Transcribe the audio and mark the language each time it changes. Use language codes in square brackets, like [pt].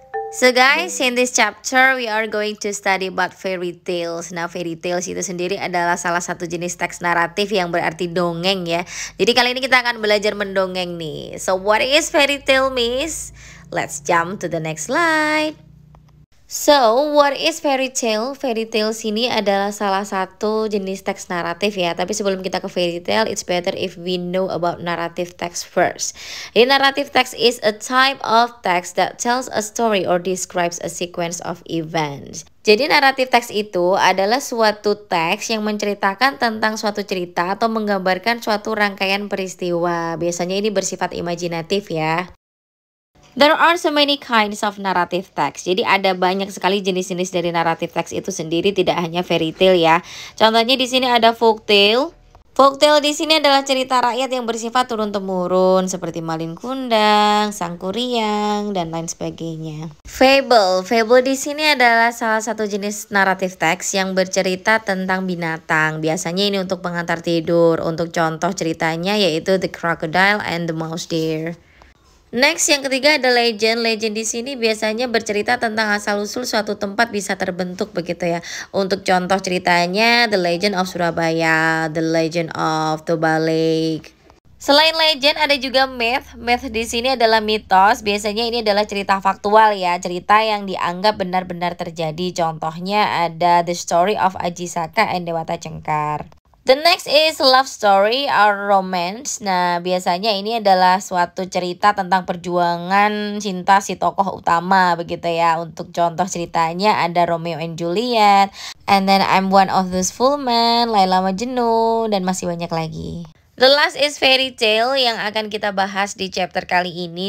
[en] So guys, in this chapter we are going to study about fairy tales. [id] Nah, fairy tales itu sendiri adalah salah satu jenis teks naratif yang berarti dongeng ya. Jadi kali ini kita akan belajar mendongeng nih. [en] So what is fairy tale, Miss? Let's jump to the next slide. So, what is fairy tale? [id] Fairy tales ini adalah salah satu jenis teks naratif ya. Tapi sebelum kita ke [en] fairy tale, it's better if we know about narrative text first. Jadi, narrative text is a type of text that tells a story or describes a sequence of events. [id] Jadi, naratif teks itu adalah suatu teks yang menceritakan tentang suatu cerita atau menggambarkan suatu rangkaian peristiwa. Biasanya ini bersifat imajinatif ya. [en] There are so many kinds of narrative text. [id] Jadi ada banyak sekali jenis-jenis dari narrative text itu sendiri, tidak hanya fairy tale ya. Contohnya di sini ada folktale. Folktale di sini adalah cerita rakyat yang bersifat turun-temurun seperti Malin Kundang, Sang Kuryang dan lain sebagainya. Fable. Fable di sini adalah salah satu jenis narrative text yang bercerita tentang binatang. Biasanya ini untuk pengantar tidur. Untuk contoh ceritanya yaitu The Crocodile and the Mouse Deer. Next, yang ketiga ada legend. Legend di sini biasanya bercerita tentang asal-usul suatu tempat bisa terbentuk begitu ya. Untuk contoh ceritanya The Legend of Surabaya, The Legend of Toba Lake. Selain legend ada juga myth. Myth di sini adalah mitos. Biasanya ini adalah cerita faktual ya, cerita yang dianggap benar-benar terjadi. Contohnya ada The Story of Aji Saka and Dewata Cengkar. [en] The next is love story or romance. [id] Nah, biasanya ini adalah suatu cerita tentang perjuangan cinta si tokoh utama begitu ya. Untuk contoh ceritanya ada Romeo and Juliet, and then I'm One of Those Fool Men, Laila Majnun, dan masih banyak lagi. [en] The last is fairy tale [id] yang akan kita bahas di chapter kali ini.